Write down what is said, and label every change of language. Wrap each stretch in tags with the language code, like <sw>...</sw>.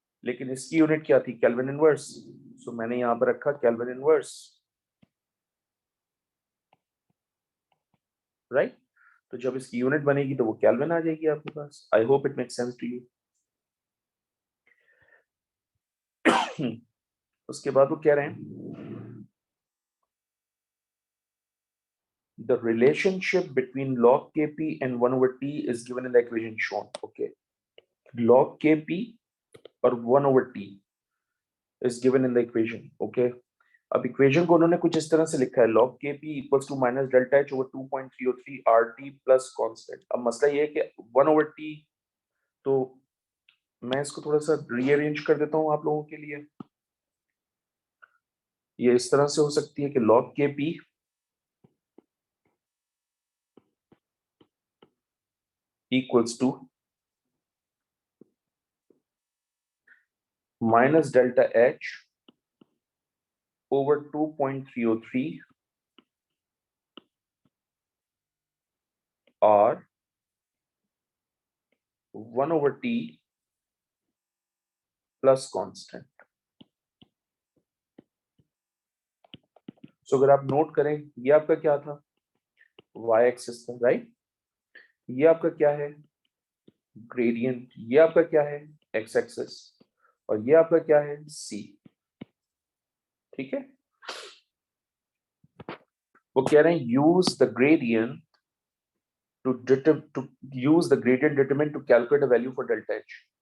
<hi>लेकिन इसकी यूनिट क्या थी? Kelvin inverse. सो मैंने यहाँ पर रखा केल्विन इनवर्स। राइट? तो जब इसकी यूनिट बनेगी तो वो केल्विन आ जाएगी आपके पास।</hi> <en>I hope it makes sense to you.</en> <hi>उसके बाद वो कह रहे हैं</hi> <en>the relationship between log kp and 1 over t is given in the equation shown. Okay, log kp और 1 over t is given in the equation. Okay,</en> <hi>अब equation को उन्होंने कुछ इस तरह से लिखा है,</hi> <en>log kp equals to minus delta h over 2.303 rt plus constant.</en> <hi>अब मसला ये है कि 1 over t, तो मैं इसको थोड़ा सा रीअरेंज कर देता हूँ आप लोगों के लिए। ये इस तरह से हो सकती है कि</hi> <en>log kp equals to minus delta h over 2.303 r 1 over t plus constant.</en> <hi>सो अगर आप नोट करें, ये आपका क्या था, y एक्सिस था, राइट? ये आपका क्या है, ग्रेडियंट। ये आपका क्या है, x एक्सिस। और ये आपका क्या है, c। ठीक है, वो कह रहे हैं</hi> <en>Use the gradient to use the gradient determine to calculate a value for delta H.</en>